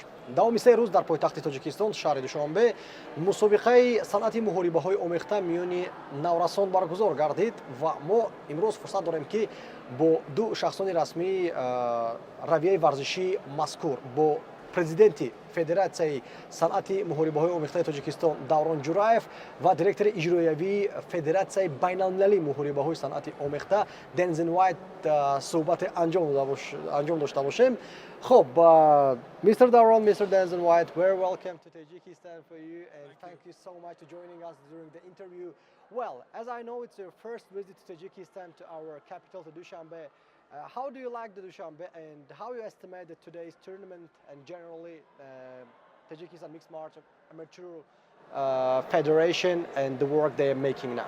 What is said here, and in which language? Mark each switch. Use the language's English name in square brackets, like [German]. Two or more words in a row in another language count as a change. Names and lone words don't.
[Tajik] Давоми 3 рӯз дар пойтахти Тоҷикистон, шаҳри Душанбе, мусобиқаи санъати муҳорибаҳои омехта миёни наврасон баргузор гардид ва мо имрӯз фурсат дорем ки бо ду шахсони расмии равияи варзишии мазкур, бо президенти Федератсияи санъати муҳорибаҳои омехтаи Тоҷикистон Даврон Juraev ва директори иҷроиявии Федератсияи байналмилалии муҳорибаҳои санъати омехта Densign суҳбате анҷом дошта бошем. Хоб, [English] Mr.Davron, Mr. Densign, very welcome to Tajikistan for you, and thank you so much for joining us during the interview. Well, as I know, it's your first visit to Tajikistan, to our capital, to Dushanbe. How do you like the Dushanbe, and how you estimate that today's tournament and generally Tajikistan Mixed Martial Amateur Federation and the work they are making now?